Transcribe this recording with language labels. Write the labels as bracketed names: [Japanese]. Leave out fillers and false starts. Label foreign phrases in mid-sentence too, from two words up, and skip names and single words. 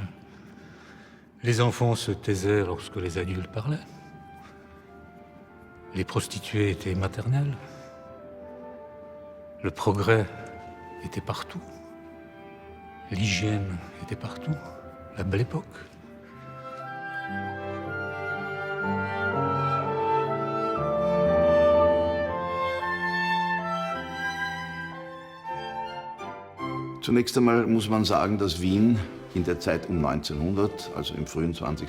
[French] Les enfants se taisaient lorsque les adultes parlaient. Les prostituées étaient maternelles. Le progrès était partout. L'hygiène était partout. La Belle Époque. [German] Zunächst einmal muss man sagen, dass Wien in der Zeit um 1900, also im frühen 20.